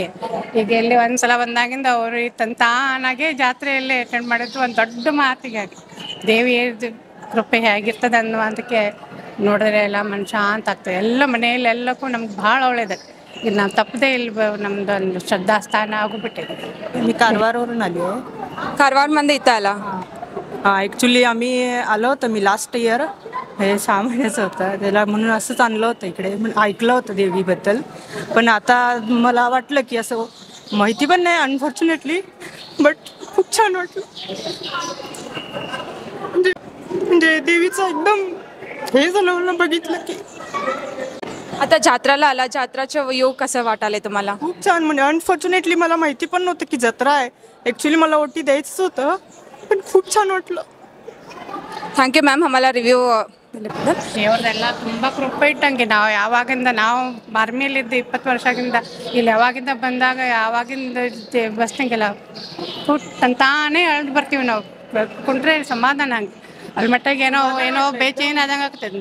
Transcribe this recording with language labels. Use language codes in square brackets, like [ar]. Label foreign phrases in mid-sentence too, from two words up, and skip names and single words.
[kn] ಈಗ ಇಲ್ಲಿ ಒಂದ್ಸಲ ಬಂದಾಗಿಂದ ಅವರು ತಾನಾಗೆ ಜಾತ್ರೆಯಲ್ಲೇ ಅಟೆಂಡ್ ಮಾಡಿದ್ದು ಒಂದು ದೊಡ್ಡ ಮಾತಿಗೆ ದೇವಿಯ ಕೃಪೆ ಹೇಗಿರ್ತದೆ ಅನ್ನುವಂಥಕ್ಕೆ ನೋಡಿದ್ರೆ ಎಲ್ಲ ಮನುಷ್ಯ ಶಾಂತ ಆಗ್ತದೆ. ಎಲ್ಲ ಮನೆಯಲ್ಲಿ ಎಲ್ಲಕ್ಕೂ ನಮ್ಗೆ ಭಾಳ ಒಳ್ಳೇದು. ಇದು ನಾವು ತಪ್ಪದೇ ಇಲ್ಲಿ ನಮ್ದು ಒಂದು ಶ್ರದ್ಧಾಸ್ಥಾನ आगोबिಟ್ಟಿದೆ. [mr] मी कारवारवरून आली आहे. कारवारमध्ये इथं आला. हां, ॲक्च्युली आम्ही आलो होतो. मी [en] last year [mr] हे 6 महिन्याचं होतं, त्याला म्हणून असंच आणलं होतं इकडे. ऐकलं होतं देवीबद्दल, पण आता मला वाटलं की असं माहिती पण नाही अनफॉर्च्युनेटली, बट खूप छान वाटलं. म्हणजे देवीचं एकदम हे झालं मला बघितलं की. आता जत्राला आला, जत्राचं योग कसं वाटायला तुम्हाला? खूप छान. म्हणजे अनफॉर्च्युनेटली मला माहिती पण नव्हतं की जत्रा आहे. ॲक्च्युली मला ओटी द्यायचंच होतं, पण खूप छान वाटलं. [en] thank you ma'am [kn] ಆಮೇಲೆ ರಿವ್ಯೂ ದೇವ್ರದೆಲ್ಲ ತುಂಬ ಕೃಪೆ ಇಟ್ಟಂಗೆ. ನಾವು ಯಾವಾಗಿಂದ ನಾವು ಬಾರ್ಮಿಯಲ್ಲಿದ್ದು 20 ವರ್ಷದಿಂದ ಇಲ್ಲಿ ಯಾವಾಗಿಂದ ಬಂದಾಗ ಯಾವಾಗಿಂದ ಬಸ್ನಂಗೆಲ್ಲ ತಾನೇ ಎಳ್ದು ಬರ್ತೀವಿ ನಾವು. ಕುಂಡ್ರೆ ಸಮಾಧಾನ ಹಂಗೆ ಅಲ್ಲಿ ಮಟ್ಟಿಗೆ ಏನೋ ಬೇಚೇನು ಆದಂಗೆ ಆಗ್ತದೆ.